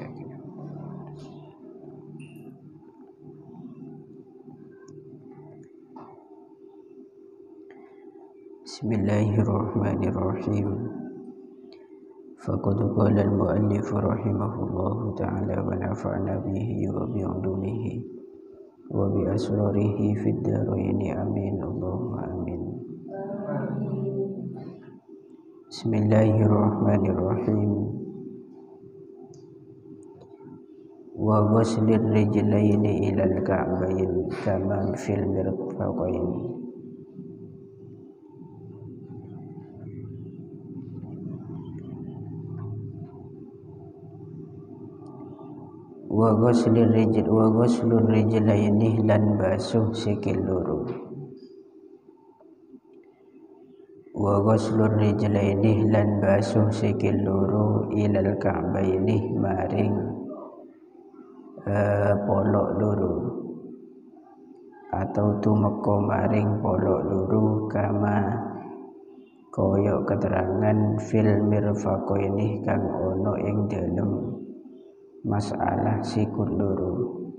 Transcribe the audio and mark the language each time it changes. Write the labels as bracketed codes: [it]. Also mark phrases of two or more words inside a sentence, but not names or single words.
[ar] بسم الله الرحمن الرحيم. فقد قال المؤلف رحمه الله تعالى ونفعنا به وبعلومه وبأسراره في الدارين آمين. اللهم آمين. بسم الله الرحمن الرحيم. وغسل الرجلين إلى الكعبين كما في المرفقين. وغسل الرجلين [jv] lan basuh sikil loro. [ar] وغسل الرجلين [jv] lan basuh sikil loro [ar] إلى الكعبين [jv] maring polok loro atau tumeka maring polok loro kama koyok keterangan [ar] في المرفقين [jv] kang ono ing dalem masalah sikut loro.